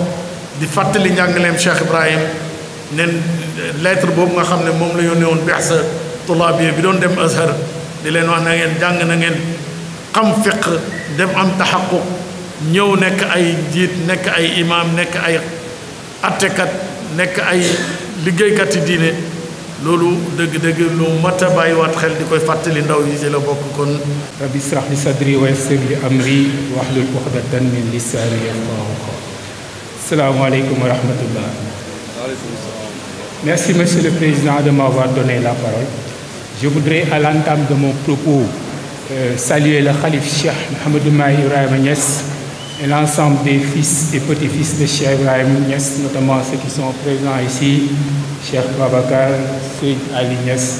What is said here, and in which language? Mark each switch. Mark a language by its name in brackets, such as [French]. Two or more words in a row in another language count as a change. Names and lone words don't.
[Wolof] di fàttali njàngaleem Cheikh Ibrahim nen lettre boobu nga xam ne moom la yónnee woon bi'sa tulabiya bi doon dem Azhar di leen wax na ngeen jàng na ngeen xam fiq dem am taxaquq ñëw nekk ay jiit nekk ay imam nekk ay attekat nekk ay liggéeykat yi diine loolu dëgg-dëgg lu mat a bàyyiwaat xel di koy fàttali ndaw yi ci la bokk kon [Arabic] رب اشرح لي صدري ويسر لي أمري واحلل عقدة من لساني يفقهوا قولي. السلام عليكم ورحمة الله. [French] Merci Monsieur le Président de m'avoir donné la parole. Je voudrais à l'entame de mon propos saluer le Khalif Cheikh Mouhamadou Mahi Ibrahima Niass et l'ensemble des fils et petits-fils de Cheikh Ibrahima Niass, notamment ceux qui sont présents ici, Cheikh Babacar, Seyd Ali Niass.